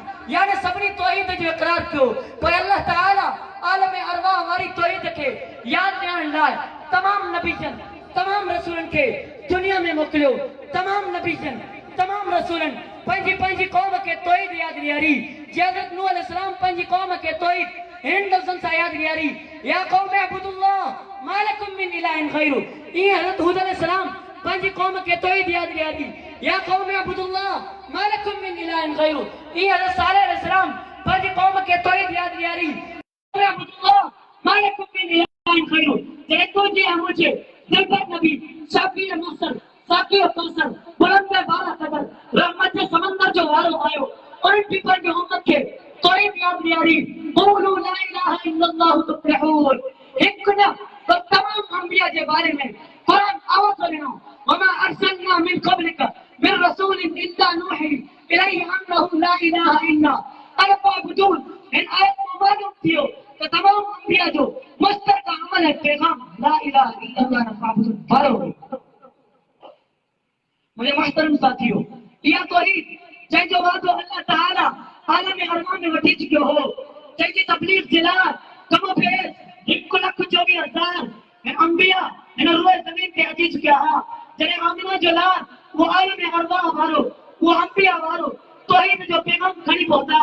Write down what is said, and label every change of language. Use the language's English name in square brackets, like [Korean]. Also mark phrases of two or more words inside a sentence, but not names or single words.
[Sindhi] यानी सभिनी तौहीद जो इक़रार कयो। पोइ [Arabic] الله تعالى [Sindhi] आलम अरवाह वारी तौहीद खे यादि ॾियारण लाइ तमाम नबीजन तमाम रसूलनि खे दुनिया में मोकिलियो। तमाम नबीजन तमाम रसूलनि पंहिंजी क़ौम खे तौहीद यादि ॾियारी। जीअं हज़रत नूह अलैहिस्सलाम पंहिंजी क़ौम खे तौहीद इन लफ़्ज़नि सां यादि ॾियारी, [Arabic] يا قوم اعبدوا الله ما لكم من إله غيره. [Sindhi] ईअं हज़रत हूद अलैहिस्सलाम पंहिंजी क़ौम खे तौहीद यादि ॾियारी, [Arabic] يا قوم اعبدوا الله ما لكم من إله غيره. [Sindhi] ईअं हज़रत सालेह अलैहिस्सलाम पंहिंजी क़ौम खे तौहीद यादि ॾियारी, [Arabic] اعبدوا الله ما لكم من إله غيره. [Sindhi] जॾहिं तुंहिंजे ऐं मुंहिंजे दिलबर नबी शाफ़ी मुहसन साक़ी कौसर बुलंद बाला क़दर रहमत जे समंदर जो वारो आयो, उन पीपल जी उम्मत खे तौहीद यादि ॾियारी, [Arabic] قولوا لا إله إلا الله تفلحوا. [Sindhi] हिकु न पर तमाम अंबिया जे बारे में क़ुरान आवाज़ ॾिनो, [Arabic] وما أرسلنا من قبلك من رسول إلا نوحي إليه أنه لا إله إلا أنا فاعبدون. [Sindhi] इन आयत में मालूम थियो त तमाम अंबिया जो मुश्तरका अमल है पैगाम [Arabic] لا إله إلا الله فاعبدون [Sindhi] भरो। [Urdu] مجھے محترم ساتھیوں، یہ [Sindhi] तौहीद जंहिंजो वादो [Arabic] الله تعالى [Sindhi] आलम अरवा में वठी चुकियो हो, जंहिंजी तबलीग जे लाइ कमो बेस 1,24,000 अंबिया हिन रूए ज़मीन ते अची चुकिया हुआ। जॾहिं आमिना जो लाल वो आलम अरवा वारो, वो अंबिया वारो तौहीद जो पैगाम खणी पहुता।